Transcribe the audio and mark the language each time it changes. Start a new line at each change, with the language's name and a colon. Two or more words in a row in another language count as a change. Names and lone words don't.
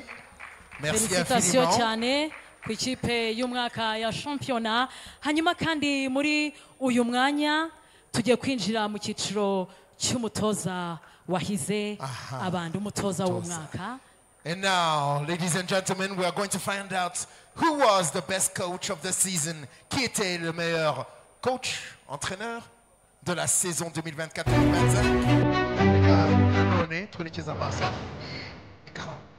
French: Merci Félicitations infiniment.
Kinyarwanda: cyane ku ikipe y'umwaka ya shampiyona. Hanyuma kandi muri uyu mwanya tugiye kwinjira mu cyiciro cy'umutoza wahize abandi, umutoza w'umwaka.
English: And now, ladies and gentlemen, we are going to find out who was the best coach of the season.
French: Qui était le meilleur coach, entraîneur de la saison 2024-2025.